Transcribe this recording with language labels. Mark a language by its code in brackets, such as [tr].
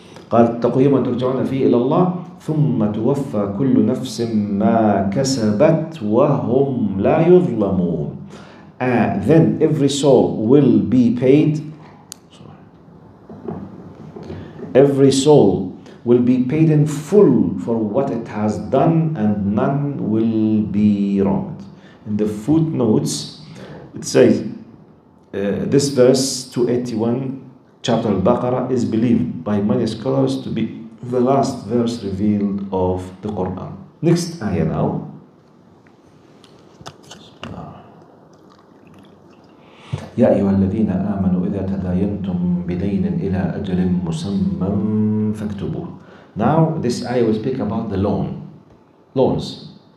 [ar] قال اتقوا يوما ترجعون فيه إلى الله ثم توفى كل نفس ما كسبت وهم لا يظلمون. [en] Then every soul will be paid. Every soul will be paid in full for what it has done, and none will be wronged. In the footnotes, it says this verse 281, chapter alBaqarah, is believed by many scholars to be the last verse revealed of the Quran. Next ayah now. [ar] يا أيها الذين آمنوا إذا تداينتم بدين إلى أجل مسمى فاكتبوه. [en] Now this ayah will speak about the loans.